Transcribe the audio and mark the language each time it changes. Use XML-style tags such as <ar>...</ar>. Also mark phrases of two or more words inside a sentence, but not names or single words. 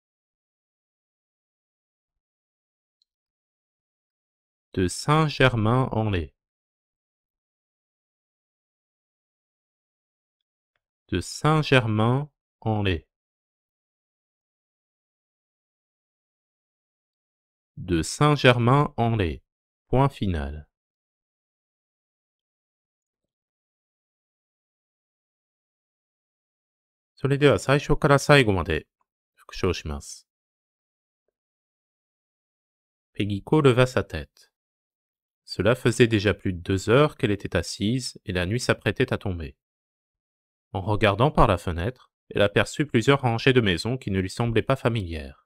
<fr>De Saint-Germain-en-Laye. De Saint-Germain-en-Laye. De Saint-Germain-en-Laye. Point final.</fr> <ja>それでは最初から最後まで復唱します。</ja> <fr>Pegiko leva sa tête. Cela faisait déjà plus de 2 heures qu'elle était assise et la nuit s'apprêtait à tomber. En regardant par la fenêtre, elle aperçut plusieurs rangées de maisons qui ne lui semblaient pas familières.</fr>